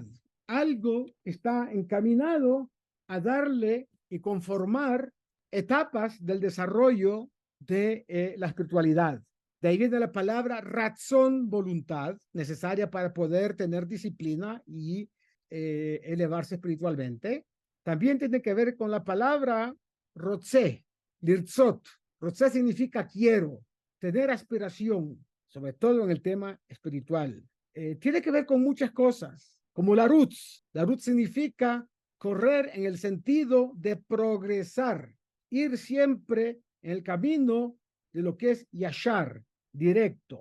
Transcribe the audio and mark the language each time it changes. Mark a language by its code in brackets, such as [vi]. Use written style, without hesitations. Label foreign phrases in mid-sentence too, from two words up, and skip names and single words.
[es] Algo que está encaminado a darle y conformar etapas del desarrollo de la espiritualidad. De ahí viene la palabra razón, voluntad, necesaria para poder tener disciplina y elevarse espiritualmente. También tiene que ver con la palabra [he] rotze, lirzot. [es] Rotze significa quiero, tener aspiración, sobre todo en el tema espiritual. Tiene que ver con muchas cosas, como la rutz. La rutz significa correr en el sentido de progresar, ir siempre en el camino de lo que es yashar, directo.